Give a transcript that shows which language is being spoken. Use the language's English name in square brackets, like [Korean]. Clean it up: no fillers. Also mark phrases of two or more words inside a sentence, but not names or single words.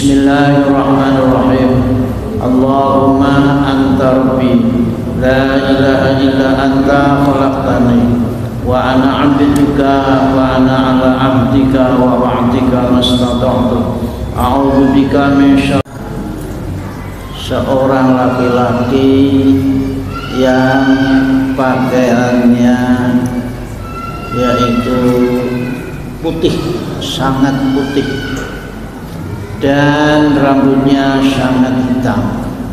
[Arabic] Bismillahirrahmanirrahim. اللهم أنت ربي لا إله إلا أنت خلقتني وأنا عبدك وأنا على عبدك ووعدك ما استطعت. أعوذ بك من شر. [Indonesian] Seorang laki-laki yang pakaiannya yaitu putih, sangat putih, dan rambutnya sangat hitam.